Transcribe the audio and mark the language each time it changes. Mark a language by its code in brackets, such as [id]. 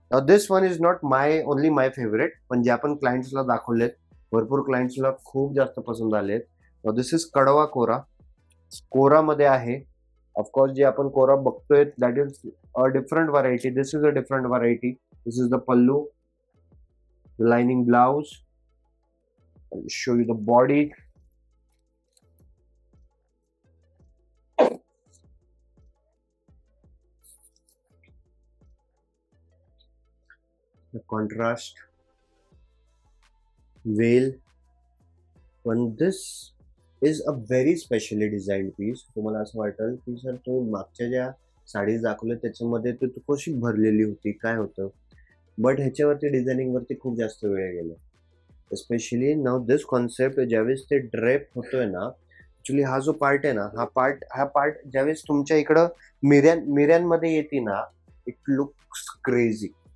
[en] this one is not my only my favourite, [mr] पण जे आपण क्लायंट्सला दाखवलेत, भरपूर क्लायंट्सला खूप जास्त पसंत आलेत. [en] this is [mr] कडवा कोरा. कोरा मध्ये आहे. ऑफकोर्स जे आपण कोरा बघतोय [en] That is a different variety. This is a different variety. This is the pallu, lining blouse. Show you the body. The contrast, veil. When this is a very specially designed piece. [mr] तुम्हाला असं वाटेल की sir तुम्ही मागच्या ज्या साडी दाखवल्या त्याच्यामध्ये तू कशी भरलेली होती, काय होतं. बट ह्याच्यावरती डिझायनिंग वरती खूप जास्त वेळ गेला. [en] especially now this concept [mr] ज्यावेळेस ते ड्रेप होतोय ना, ऍक्च्युली हा जो पार्ट आहे ना, हा पार्ट ज्यावेळेस तुमच्या इकडं मिऱ्यांमध्ये येते ना, [en] It looks crazy.